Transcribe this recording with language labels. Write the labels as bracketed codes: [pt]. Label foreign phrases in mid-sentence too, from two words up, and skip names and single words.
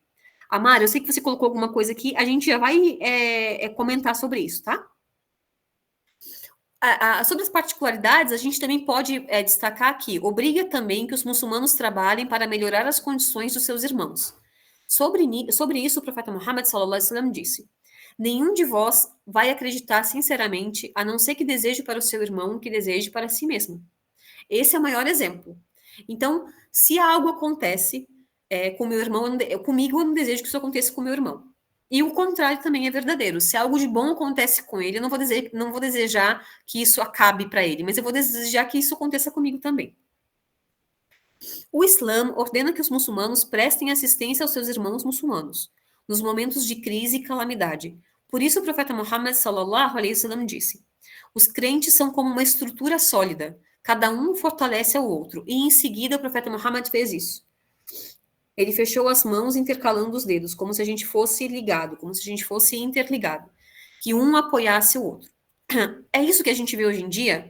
[pt] Amara, eu sei que você colocou alguma coisa aqui, a gente já vai comentar sobre isso, tá? Sobre as particularidades, a gente também pode destacar aqui, obriga também que os muçulmanos trabalhem para melhorar as condições dos seus irmãos. Sobre isso, o profeta Muhammad [ar] صلى الله عليه وسلم [pt] disse: nenhum de vós vai acreditar sinceramente, a não ser que deseje para o seu irmão o que deseje para si mesmo. Esse é o maior exemplo. Então, se algo acontece com meu irmão, comigo eu não desejo que isso aconteça com meu irmão. E o contrário também é verdadeiro. Se algo de bom acontece com ele, eu não vou desejar que isso acabe para ele, mas eu vou desejar que isso aconteça comigo também. O Islã ordena que os muçulmanos prestem assistência aos seus irmãos muçulmanos, nos momentos de crise e calamidade. Por isso o profeta Muhammad [ar] صلى الله عليه وسلم [pt] disse: os crentes são como uma estrutura sólida, cada um fortalece ao outro. E em seguida o profeta Muhammad fez isso. Ele fechou as mãos intercalando os dedos, como se a gente fosse ligado, como se a gente fosse interligado, que um apoiasse o outro. É isso que a gente vê hoje em dia?